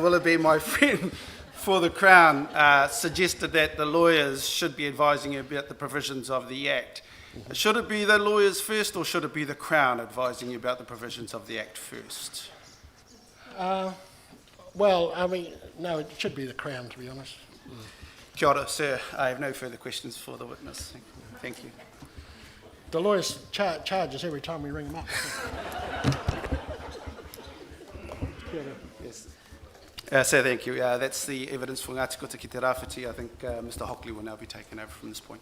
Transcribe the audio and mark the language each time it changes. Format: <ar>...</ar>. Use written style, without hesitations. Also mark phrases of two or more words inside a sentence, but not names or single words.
<en>Willoughby, my friend for the Crown, suggested that the lawyers should be advising you about the provisions of the Act. Should it be the lawyers first, or should it be the Crown advising you about the provisions of the Act first? Well, I mean, no, it should be the Crown, to be honest.</en> <mi>Kia ora,</mi> <en>sir. I have no further questions for the witness. Thank you. The lawyers charge us every time we ring them up. Yes. So thank you. That's the evidence for Ngāti Kuta ki te rāwhiti. I think Mr. Hockley will now be taken over from this point.</en>